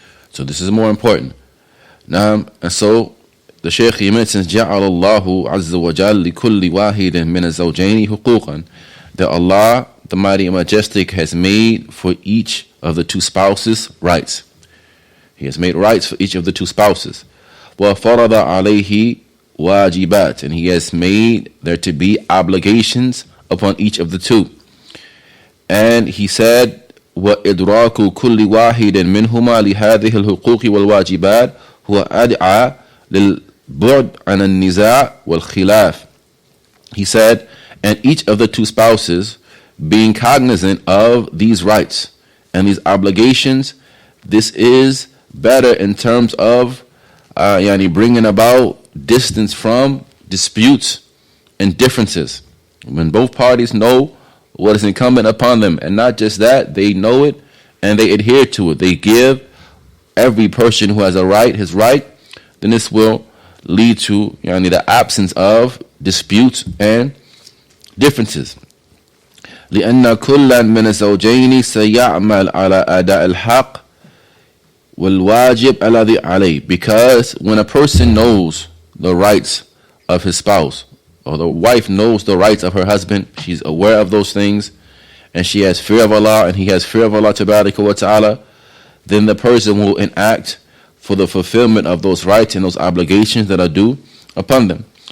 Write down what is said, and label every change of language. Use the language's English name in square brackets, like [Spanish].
[English] So this is more important. Now, and so the Shaykh, he mentions, [Arabic] جَعَلَ اللَّهُ عَزَّ وَجَلَّ لِكُلِّ وَاحِدٍ مِنَ الزَّوْجَيْنِ حُقُوقًا, [English] that Allah, the Mighty and Majestic, has made for each of the two spouses rights. He has made rights for each of the two spouses. [Arabic] وَفَرَضَ عَلَيْهِ وَاجِبَاتٍ, [English] and he has made there to be obligations upon each of the two. And he said, [Arabic] وَإِدْرَاكُ كُلِّ وَاحِدٍ مِّنْهُمَا لِهَذِهِ الْحُقُوقِ وَالْوَاجِبَاتِ هُوَ أَدْعَى لِلْبُعْدِ عَنَ النِّزَاعِ وَالْخِلَافِ. [English] He said, and each of the two spouses being cognizant of these rights and these obligations, this is better in terms of bringing about distance from disputes and differences. When both parties know what is incumbent upon them, and not just that, they know it and they adhere to it. They give every person who has a right his right, then this will lead to the absence of disputes and differences. [Arabic] لأن كلا من الزوجين سيعمل على أداء الحق والواجب الذي عليه. [English] Because when a person knows the rights of his spouse, or the wife knows the rights of her husband, she's aware of those things, and she has fear of Allah, and he has fear of Allah tabaraka wa ta'ala, then the person will enact for the fulfillment of those rights and those obligations that are due upon them.